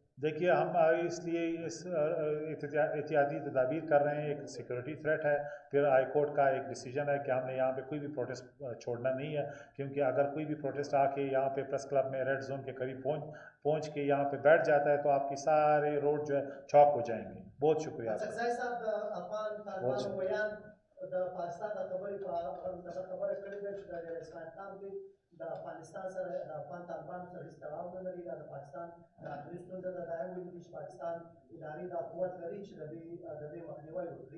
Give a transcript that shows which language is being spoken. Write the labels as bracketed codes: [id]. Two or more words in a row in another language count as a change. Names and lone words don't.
[ur] دیکھیے ہم اس لیے اس احتیاطی تدابیر کر رہے ہیں. ایک [en] security threat [ur] ہے, پھر [en] high court [ur] کا ایک ڈیسیجن ہے کہ ہم نے یہاں پہ کوئی بھی پروٹیسٹ چھوڑنا نہیں ہے, کیونکہ اگر کوئی بھی پروٹیسٹ آ کے یہاں پہ [en] press club [ur] میں [en] red zone [ur] کے قریب پہنچ کے یہاں پہ بیٹھ جاتا ہے تو آپ کی سارے روڈ جو ہے چوک ہو جائیں گے. بہت شکریہ آپ [ps] د افغانستان سره د افغان طالبانو سره هیڅ تړاو نه لري. دا د پاکستان داخلي ستونزه ده. دا هم ویلي چې پاکستان ادارې دا قوت لري چې د دې مخنیوی وکړي.